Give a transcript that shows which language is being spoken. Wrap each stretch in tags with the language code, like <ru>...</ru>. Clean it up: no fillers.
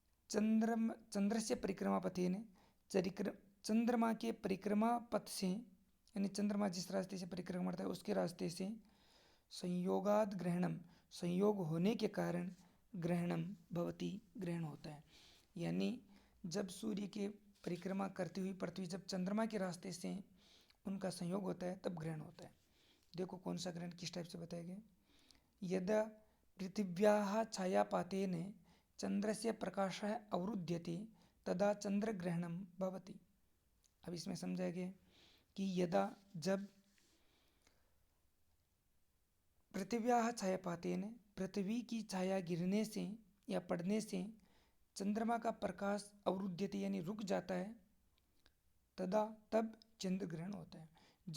<hi>चंद्र से परिक्रमा पथेन, चंद्रमा के परिक्रमा पथ से, यानी चंद्रमा जिस रास्ते से परिक्रमा करता है उसके रास्ते से,</hi> <sa>संयोगाद ग्रहणम,</sa> <hi>संयोग होने के कारण</hi> <sa>ग्रहणम भवति,</sa> <hi>ग्रहण होता है। यानी जब सूर्य के परिक्रमा करती हुई पृथ्वी जब चंद्रमा के रास्ते से उनका संयोग होता है तब ग्रहण होता है। देखो कौन सा ग्रहण किस टाइप से बताया गया।</hi> <sa>यदा पृथिव्याः छायापातेन चंद्रस्य प्रकाशः अवरुध्यते तदा चंद्रग्रहणं भवति।</sa> <hi>अब इसमें समझा गया कि यदा जब</hi> <sa>पृथिव्याः छायापातेन</sa> <hi>पृथ्वी की छाया गिरने से या पड़ने से चंद्रमा का प्रकाश</hi> <sa>अवरुध्यते</sa> <hi>यानी रुक जाता है, तब चंद्र ग्रहण होता है।</hi>